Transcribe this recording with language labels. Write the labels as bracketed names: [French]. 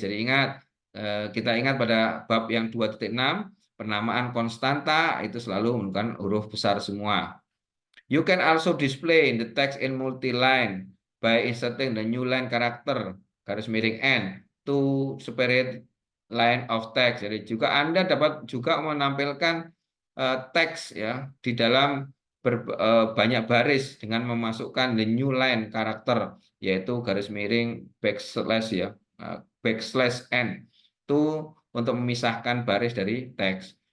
[Indonesian] Jadi ingat, kita ingat pada bab yang 2.6, penamaan konstanta itu selalu menggunakan huruf besar semua. [English] You can also display the text in multi-line by inserting the new line character, [Indonesian] garis miring [English] N, to separate line of text. [Indonesian] Jadi juga Anda dapat juga menampilkan teks ya di dalam banyak baris dengan memasukkan the new line karakter, yaitu garis miring backslash ya, backslash N, itu untuk memisahkan baris dari teks.